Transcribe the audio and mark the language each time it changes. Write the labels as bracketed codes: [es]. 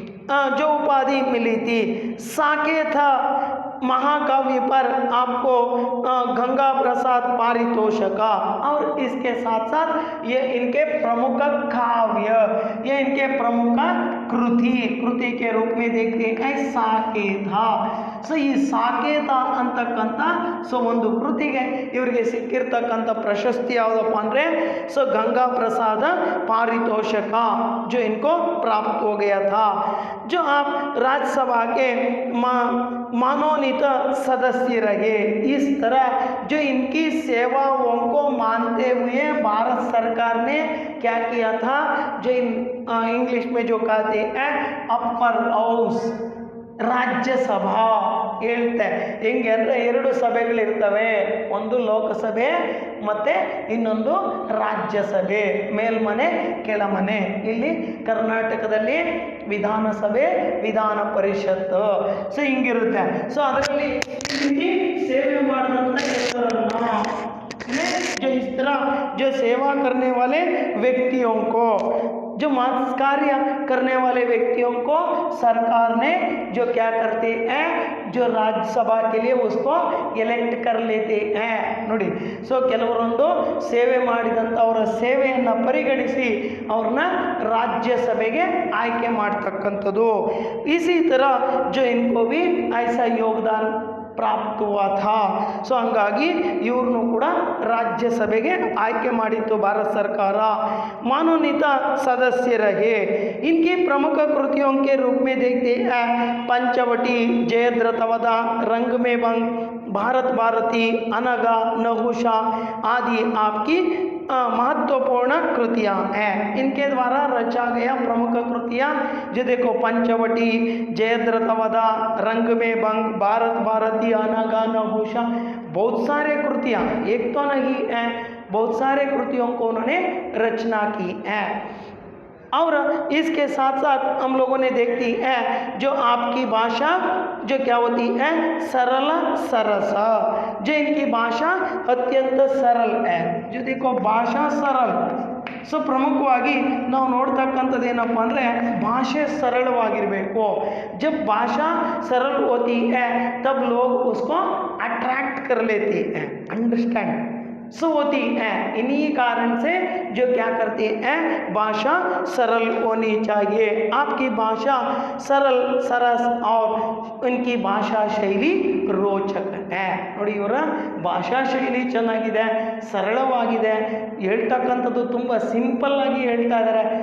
[hi] जो उपाधि मिली थी, साकेत महाकाव्य पर आपको गंगा प्रसाद पारितोषिक, और इसके साथ साथ ये इनके प्रमुख काव्य, ये इनके प्रमुख कृति के रूप में देखते हैं साकेत. [kn] ಸೊ ಈ ಸಾಕೇತ ಅಂತಕ್ಕಂಥ ಸೊ ಒಂದು ಕೃತಿಗೆ ಇವರಿಗೆ ಸಿಕ್ಕಿರ್ತಕ್ಕಂಥ ಪ್ರಶಸ್ತಿ ಯಾವುದಪ್ಪ ಅಂದರೆ ಸೊ ಗಂಗಾ ಪ್ರಸಾದ [hi] पारितोषिक जो इनको प्राप्त हो गया था. जो आप राज्यसभा के मनोनीत सदस्य रहे. इस तरह जो इनकी सेवाओं को मानते हुए भारत सरकार ने क्या किया था, जो इंग्लिश में जो कहते हैं अपर हाउस, [kn] ರಾಜ್ಯಸಭಾ ಹೇಳ್ತೆ. ಹೆಂಗೆ ಅಂದರೆ ಎರಡು ಸಭೆಗಳಿರ್ತವೆ, ಒಂದು ಲೋಕಸಭೆ ಮತ್ತು ಇನ್ನೊಂದು ರಾಜ್ಯಸಭೆ, ಮೇಲ್ಮನೆ ಕೆಳಮನೆ. ಇಲ್ಲಿ ಕರ್ನಾಟಕದಲ್ಲಿ ವಿಧಾನಸಭೆ, ವಿಧಾನ ಪರಿಷತ್, ಸೊ ಹಿಂಗಿರುತ್ತೆ. ಸೊ ಅದರಲ್ಲಿ ಸೇವೆ ಮಾಡಿದಂಥ ಕೆಲವರನ್ನು, [hi] जो इस तरह जो सेवा करने वाले व्यक्तियों को, जो कार्य करने वाले व्यक्तियों को सरकार ने जो क्या करते हैं, जो राज्यसभा के लिए उसको ಎಲೆಕ್ಟ್ कर लेते हैं ನೋಡಿ. [kn] ಸೊ ಕೆಲವರೊಂದು ಸೇವೆ ಮಾಡಿದಂಥವರ ಸೇವೆಯನ್ನು ಪರಿಗಣಿಸಿ ಅವ್ರನ್ನ ರಾಜ್ಯಸಭೆಗೆ ಆಯ್ಕೆ ಮಾಡ್ತಕ್ಕಂಥದ್ದು. [hi] इसी तरह जो इनको भी ऐसा योगदान ಪ್ರಾಪ್ತ हुआ था. [kn] ಸೊ ಹಂಗಾಗಿ ಇವ್ರನ್ನು ಕೂಡ ರಾಜ್ಯಸಭೆಗೆ ಆಯ್ಕೆ ಮಾಡಿತ್ತು ಭಾರತ ಸರ್ಕಾರ. [hi] मनोनीत सदस्य रहे. इनकी प्रमुख कृतियों के रूप में देखते हैं पंचवटी, जयद्रथवधा, रंग में भंग, भारत भारती, अनगा, नहुषा आदि आपकी महत्वपूर्ण कृतियाँ हैं. इनके द्वारा रचा गया प्रमुख कृतियाँ जो देखो पंचवटी, जयद्रथवधा, रंग में भंग, भारत भारती, अनगा, नहुषा, बहुत सारे कृतियाँ, एक तो नहीं है, बहुत सारे कृतियों को उन्होंने रचना की है. और इसके साथ साथ हम लोगों ने देखती है जो आपकी भाषा जो क्या होती है सरल सरस, जो इनकी भाषा अत्यंत सरल है. जो देखो भाषा सरल. [kn] ಸೊ ಪ್ರಮುಖವಾಗಿ ನಾವು ನೋಡ್ತಕ್ಕಂಥದ್ದು ಏನಪ್ಪ ಅಂದರೆ ಭಾಷೆ ಸರಳವಾಗಿರಬೇಕು. [hi] जब भाषा सरल होती है तब लोग उसको अट्रैक्ट कर लेते हैं, अंडरस्टैंड सो होती है. इन्हीं कारण से जो क्या करते हैं भाषा सरल होनी चाहिए. आपकी भाषा सरल सरस और उनकी [kn] ಭಾಷಾ ಶೈಲಿ ರೋಚಕ [hi] है. [kn] ನೋಡಿ ಇವರ ಭಾಷಾ ಶೈಲಿ ಚೆನ್ನಾಗಿದೆ, ಸರಳವಾಗಿದೆ, ಹೇಳ್ತಕ್ಕಂಥದ್ದು ತುಂಬ ಸಿಂಪಲ್ ಆಗಿ ಹೇಳ್ತಾ ಇದ್ದಾರೆ.